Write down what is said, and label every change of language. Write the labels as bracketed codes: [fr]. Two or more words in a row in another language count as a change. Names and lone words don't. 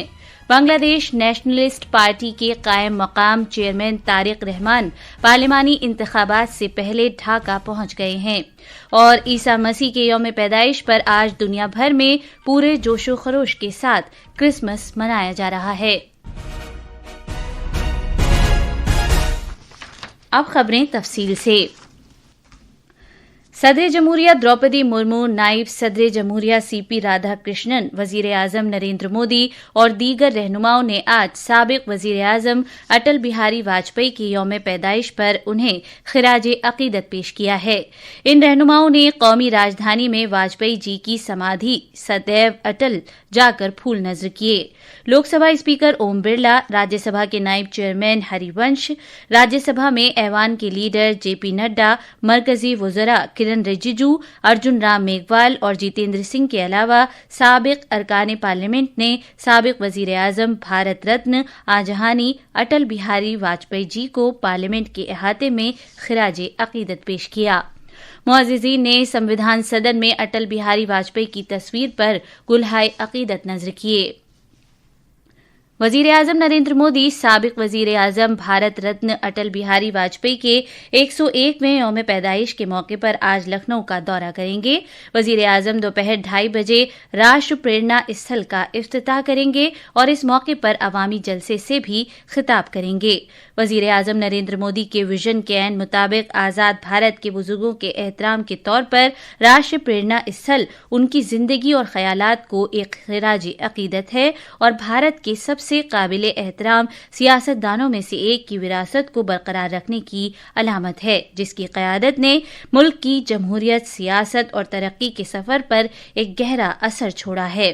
[ur] بنگلہ دیش نیشنلسٹ پارٹی کے قائم مقام چیئرمین طارق رحمان پارلیمانی انتخابات سے پہلے ڈھاکہ پہنچ گئے ہیں، اور عیسیٰ مسیح کے یوم پیدائش پر آج دنیا بھر میں پورے جوش و خروش کے ساتھ کرسمس منایا جا رہا ہے۔ اب خبریں تفصیل سے۔ صدر جمہوریہ دروپدی مرمو، نائب صدر جمہوریہ سی پی رادھا کرشنن، وزیر اعظم نریندر مودی اور دیگر رہنماؤں نے آج سابق وزیر اعظم اٹل بہاری واجپئی کی یوم پیدائش پر انہیں خراج عقیدت پیش کیا ہے۔ ان رہنماؤں نے قومی راجدھانی میں واجپئی جی کی سمادھی سدیو اٹل جا کر پھول نذر کیے۔ لوک سبھا اسپیکر اوم برلا، راجیہ سبھا کے نائب چیئرمین ہری ونش، راجیہ سبھا میں ایوان کے لیڈر جے پی نڈا، مرکزی وزراء کرن رجیجو، ارجن رام میگھوال اور جتیندر سنگھ کے علاوہ سابق ارکان پارلیمنٹ نے سابق وزیر اعظم بھارت رتن آجہانی اٹل بہاری واجپئی جی کو پارلیمنٹ کے احاطے میں خراج عقیدت پیش کیا۔ معززین نے سمویدھان سدن میں اٹل بہاری واجپئی کی تصویر پر گلہائے عقیدت نذر کیے۔ وزیر اعظم نریندر مودی سابق وزیر اعظم بھارت رتن اٹل بہاری واجپئی کے 101ویں یوم پیدائش کے موقع پر آج لکھنؤ کا دورہ کریں گے۔ وزیر اعظم دوپہر 2:30 بجے راشٹر پریرنا استھل کا افتتاح کریں گے اور اس موقع پر عوامی جلسے سے بھی خطاب کریں گے۔ وزیر اعظم نریندر مودی کے وژن کے عین مطابق آزاد بھارت کے بزرگوں کے احترام کے طور پر راشٹر پریرنا استھل ان کی زندگی اور خیالات کو ایک خراج عقیدت ہے اور بھارت کے سب سے قابل احترام سیاست دانوں میں سے ایک کی وراثت کو برقرار رکھنے کی علامت ہے، جس کی قیادت نے ملک کی جمہوریت، سیاست اور ترقی کے سفر پر ایک گہرا اثر چھوڑا ہے۔